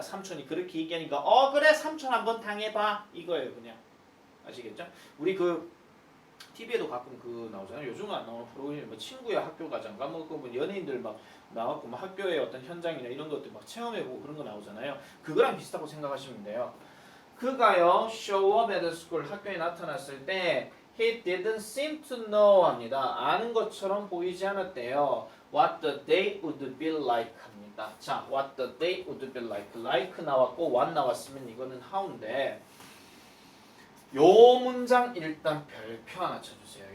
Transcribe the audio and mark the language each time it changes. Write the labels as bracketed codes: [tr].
[ko] 삼촌이 그렇게 얘기하니까 그래 삼촌 한번 당해봐. 이거예요 그냥. 아시겠죠? 우리 그 TV에도 가끔 그 나오잖아요. 요즘은 안 나오는 프로그램이 뭐 친구의 학교 가장가 뭐 연예인들 막 나왔고 막 학교의 어떤 현장이나 이런 것들 막 체험해보고 그런 거 나오잖아요. 그거랑 비슷하고 생각하시면 돼요. 그가요 [en] show up at school [ko] 학교에 나타났을 때 [en] He didn't seem to know 합니다. [ko] 아는 것처럼 보이지 않았대요. [en] What the day would be like [ko] 합니다. 자, [en] what the day would be like. [ko] like 나왔고 what 나왔으면 이거는 how인데 요 문장 일단 별표 하나 쳐주세요.